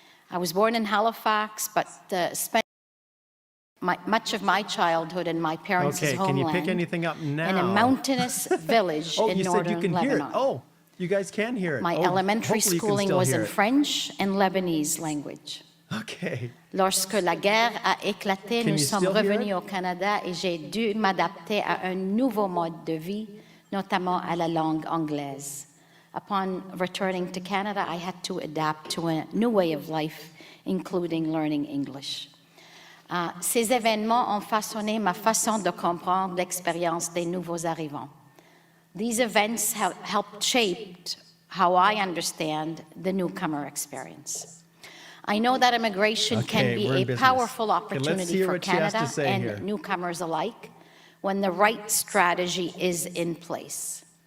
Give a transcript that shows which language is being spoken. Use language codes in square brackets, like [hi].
[en] I was born in Halifax, but spent much of my childhood in my parents' homeland. Can you pick anything up now? In a mountainous village in northern Lebanon. Hear it. Oh, you guys can hear it. My elementary schooling was in French and Lebanese language. Okay. [fr] Lorsque la guerre a éclaté, nous sommes revenus au Canada et j'ai dû m'adapter à un nouveau mode de vie, notamment à la langue anglaise. [en] Upon returning to Canada, I had to adapt to a new way of life, including learning English. [fr] Ces événements ont façonné ma façon de comprendre l'expérience des nouveaux arrivants. [en] These events have helped shape how I understand the newcomer experience. I know that immigration can be a powerful opportunity for Canada and newcomers alike when the right strategy is in place.